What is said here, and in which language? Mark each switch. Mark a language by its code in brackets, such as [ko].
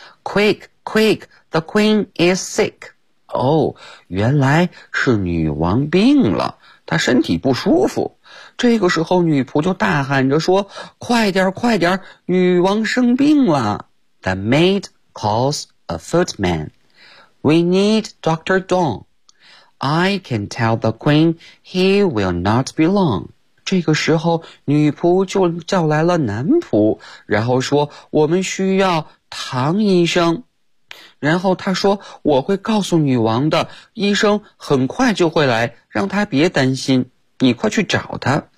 [en] Quick, quick, the queen is sick. [zh] 原来是女王病了，她身体不舒服。这个时候女仆就大喊着说，快点快点，女王生病了。 [en] The maid calls a footman. We need Dr. Dong. I can tell the queen he will not be long. [zh] 这个时候女仆就叫来了男仆，然后说我们需要唐医生，然后他说我会告诉女王的，医生很快就会来，让他别担心，你快去找他。